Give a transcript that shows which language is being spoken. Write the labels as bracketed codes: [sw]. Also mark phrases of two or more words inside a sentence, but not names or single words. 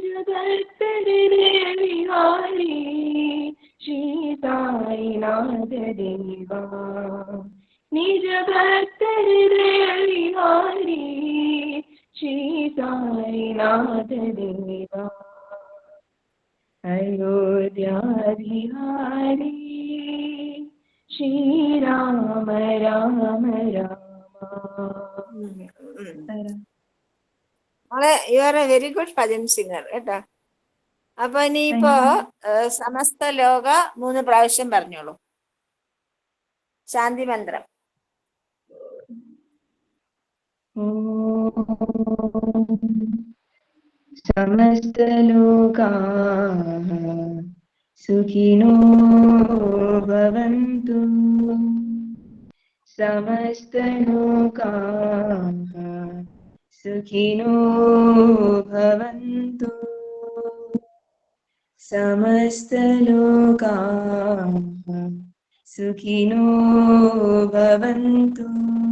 [sa] भक्त हृदय विहारी श्री साईनाथ देवा, निज भक्त हृदय विहारी श्री साईनाथ देवा, अयोध्य विहारी श्रीराम राम राम. [ml] മോളെ, [en] you are a very good bhajan singer [ml] കേട്ടോ. അപ്പൊ ഇനിയിപ്പോ [sa] समस्त लोक [ml] 3 പ്രാവശ്യം പറഞ്ഞോളൂ. ശാന്തി മന്ത്രം. [sa] समस्त लोकाः सुखिनो भवन्तु, समस्त लोकाः सुखिनो भवन्तु, समस्त लोकाः सुखिनो भवन्तु.